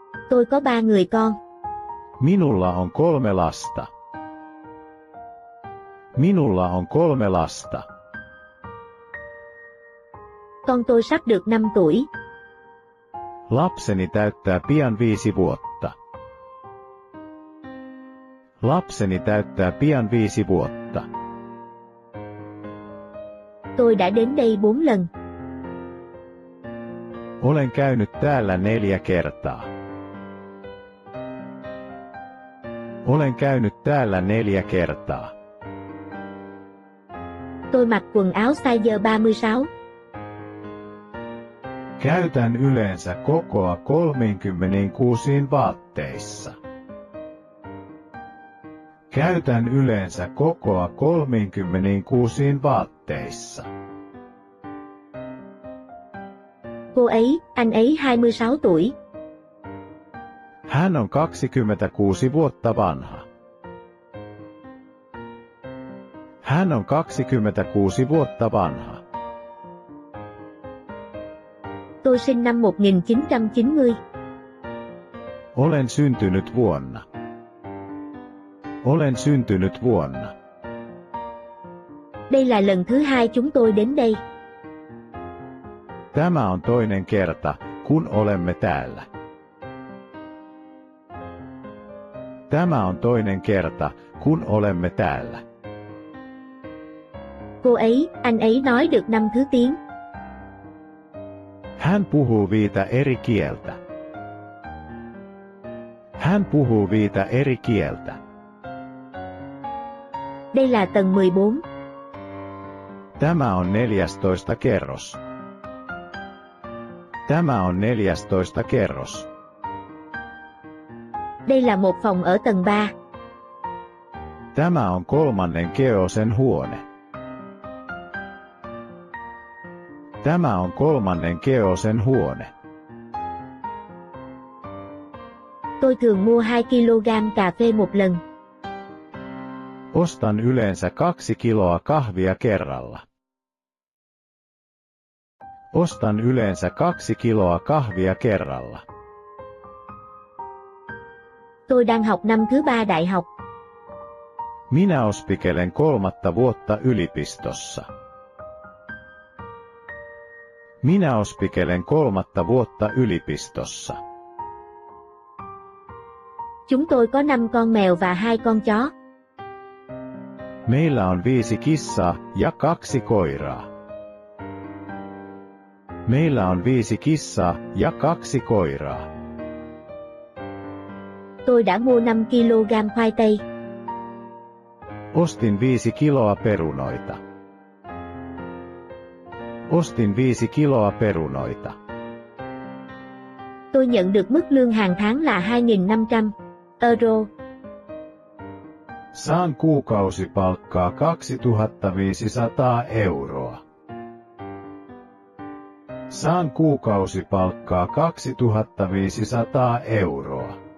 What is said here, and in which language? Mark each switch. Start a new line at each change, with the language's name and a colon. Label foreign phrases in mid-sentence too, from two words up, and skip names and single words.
Vietnamese: Tôi có 3 người con.
Finnish: Minulla on 3 lasta. Minulla on 3 lasta.
Vietnamese: Con tôi sắp được 5 tuổi.
Finnish: Lapseni täyttää pian 5 vuotta. Lapseni täyttää pian 5 vuotta.
Vietnamese: Tôi đã đến đây 4 lần.
Finnish: Olen käynyt täällä 4 kertaa. Olen käynyt täällä 4 kertaa.
Vietnamese: Tôi mặc quần áo size 36.
Finnish: Käytän yleensä kokoa 36 vaatteissa. Käytän yleensä kokoa 36 vaatteissa.
Vietnamese: Cô ấy, anh ấy 26 tuổi.
Finnish: Hän on 26 vuotta vanha. Hän on 26 vuotta vanha.
Vietnamese: Tôi sinh năm 1990.
Finnish: Olen syntynyt vuonna. Olen syntynyt vuonna.
Vietnamese: Đây là lần thứ 2 chúng tôi đến đây.
Finnish: Tämä on toinen kerta, kun olemme täällä. Tämä on toinen kerta, kun olemme täällä.
Vietnamese: Cô ấy, anh ấy nói được 5 thứ tiếng.
Finnish: Hän puhuu 5 eri kieltä. Hän puhuu 5 eri kieltä.
Vietnamese: Đây là tầng 14.
Finnish: Tämä on 14 kerros. Tämä on 14 kerros.
Vietnamese: Đây là một phòng ở tầng 3.
Finnish: Tämä on 3. keosen huone. Tämä on 3. keosen huone.
Vietnamese: Tôi thường mua 2 kg cà phê một lần.
Finnish: Ostan yleensä 2 kiloa kahvia kerralla. Ostan yleensä 2 kiloa kahvia kerralla.
Vietnamese: Tôi đang học năm thứ 3 đại học.
Finnish: Minä opiskelen 3. vuotta yliopistossa. Minä opiskelen 3. vuotta yliopistossa.
Vietnamese: Chúng tôi có 5 con mèo và 2 con chó.
Finnish: Meillä on 5 kissaa ja 2 koiraa. Meillä on 5 kissaa ja 2 koiraa.
Vietnamese: Tôi đã mua 5 kg khoai tây.
Finnish: Ostin 5 kiloa perunoita. Ostin 5 kiloa perunoita.
Vietnamese: Tôi nhận được mức lương hàng tháng là 2.500 euro.
Finnish: Saan kuukausipalkkaa 2500 euroa. Saan kuukausipalkkaa 2500 euroa.